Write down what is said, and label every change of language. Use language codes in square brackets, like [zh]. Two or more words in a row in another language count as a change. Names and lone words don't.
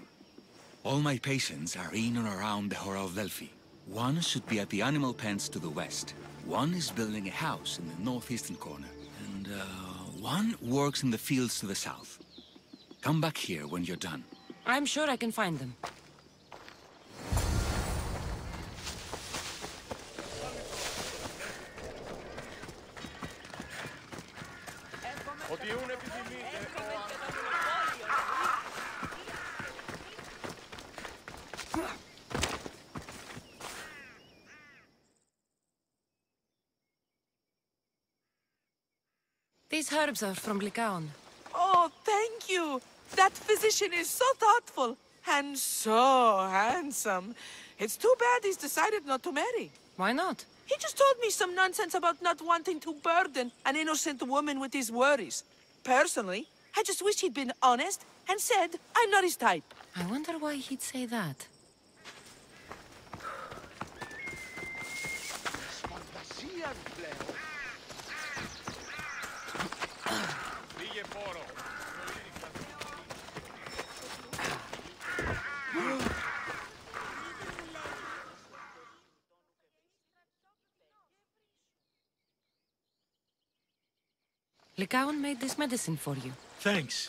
[en] All my patients are in or around the Hora of Delphi. One should be at the animal pens to the west. One is building a house in the northeastern corner. And, one works in the fields to the south. Come back here when you're done. I'm sure I can find them. [el] Ό,τι ούν επιθυμείτε. [en] These herbs are from Lycaon. Oh, thank you. That physician is so thoughtful and so handsome. It's too bad he's decided not to marry. Why not? He just told me some nonsense about not wanting to burden an innocent woman with his worries. Personally, I just wish he'd been honest and said I'm not his type. I wonder why he'd say that. Λίγε φόρο. Lycaon made this medicine for you. Thanks.